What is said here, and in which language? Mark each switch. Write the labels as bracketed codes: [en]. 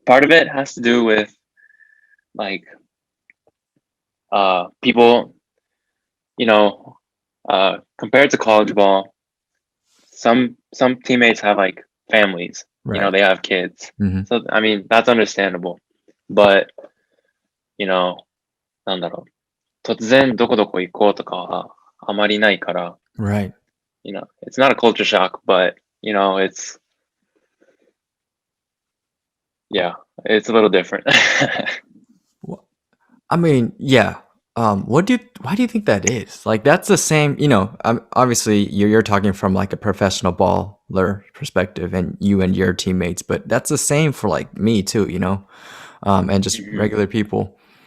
[en] Part of it has to do with like people, compared to college ball, some teammates have like families. Right. They have kids. Mm-hmm. So I mean that's understandable. [ja] But なんだろう、突然どこどこ行こうとかはあまりないから。 [en] Right. It's not a culture shock, but it's a little different. I mean, yeah. Why do you think that is? Like that's the same, obviously you're talking from like a professional baller perspective and you and your teammates, but that's the same for like me too, and just regular people.